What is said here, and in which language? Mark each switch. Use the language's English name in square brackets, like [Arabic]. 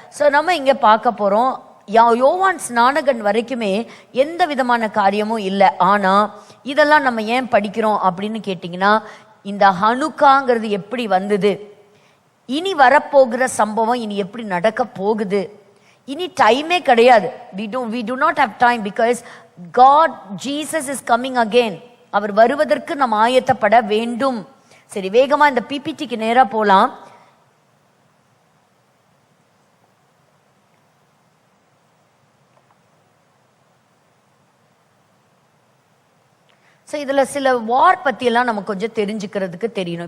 [Tamil] So நம்ம இங்க பார்க்க போறோம், யோவான் ஸ்நானகன் வரைக்குமே எந்த விதமான காரியமும் இல்லை. ஆனா இதெல்லாம் நம்ம ஏன் படிக்கிறோம் அப்படின்னு கேட்டிங்கன்னா, இந்த ஹனுக்காங்கிறது எப்படி வந்தது, இனி வரப்போகிற சம்பவம் இனி எப்படி நடக்க போகுது, இனி டைமே கிடையாது. [English] we do not have time because God, Jesus is coming again. [Tamil] அவர் வருவதற்கு நாம் ஆயத்தப்பட வேண்டும். சரி, வேகமா இந்த பிபிடிக்கு நேரா போலாம். ஸோ இதில் சில வார் பற்றியெல்லாம் நமக்கு கொஞ்சம் தெரிஞ்சுக்கிறதுக்கு தெரியணும்.